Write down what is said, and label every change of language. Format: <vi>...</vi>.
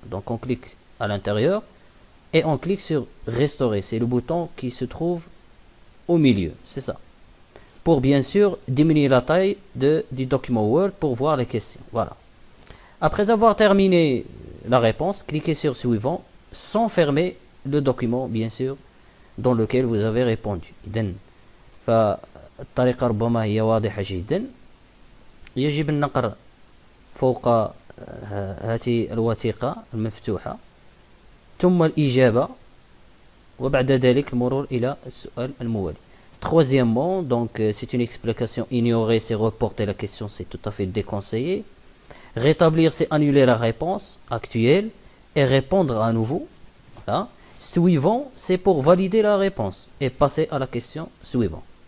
<fr>Donc on clique à l'intérieur et on clique sur restaurer, c'est le bouton qui se trouve au milieu, c'est ça. Pour bien sûr diminuer la taille du document Word pour voir les questions. Voilà. Après avoir terminé la réponse, cliquez sur suivant sans fermer le document bien sûr dans lequel vous avez répondu.</fr> <ar>إذن فالطريقة ربما هي واضحة جدا. يجب النقر فوق هذه الوثيقة المفتوحة ثم الإجابة وبعد ذلك المرور إلى السؤال الموالي.</ar> <fr>Troisièmement, donc c'est une explication. Ignorer, c'est reporter la question, c'est tout à fait déconseillé. Rétablir, c'est annuler la réponse actuelle et répondre à nouveau. Voilà. Suivant, c'est pour valider la réponse et passer à la question suivante.</fr>